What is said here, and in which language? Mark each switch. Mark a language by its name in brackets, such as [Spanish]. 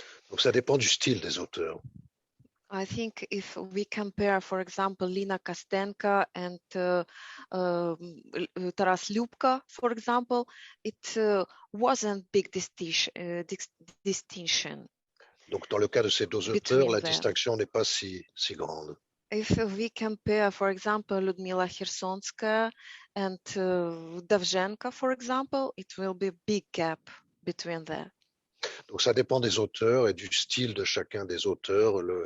[French] Donc ça dépend du style des auteurs. [English] I think if we compare, for example, Lina Kostenko and Taras Lyubka, for example, it wasn't big distinction. [French] Donc dans le cas de ces deux auteurs, la distinction n'est pas si grande. [English] If we compare, for example, Ludmila Khersonskaya and Davzhenko, for example, it will be a big gap between them. [French] Donc ça dépend des auteurs et du style de chacun des auteurs.